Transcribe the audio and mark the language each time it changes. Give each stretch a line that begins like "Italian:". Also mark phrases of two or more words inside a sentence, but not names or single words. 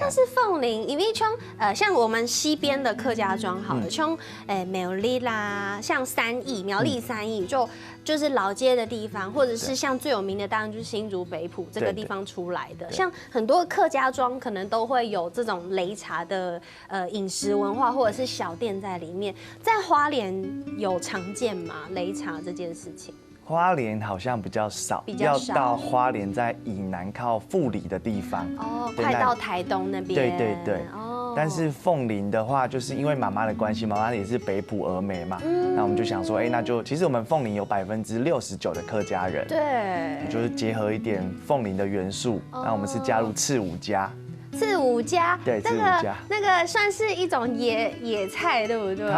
Chinese: 但是鳳林，因為像我們西邊的客家莊好了，像苗栗啦，像苗栗三義就是老街的地方，或者是像最有名的當然就是新竹北埔這個地方出來的，像很多客家莊可能都會有這種擂茶的飲食文化，或者是小店在裡面，在花蓮有常見嗎？擂茶這件事情，花蓮好像比較少，要到花蓮在以南靠富里的地方哦，快到台東那邊。對對對。哦。但是鳳林的話，就是因為媽媽的關係，媽媽也是北埔峨眉嘛，那我們就想說，那就其實我們鳳林有69%的客家人，對，就是結合一點鳳林的元素，那我們是加入赤五家。赤五家，對，赤五家，那個算是一種野菜，對不對？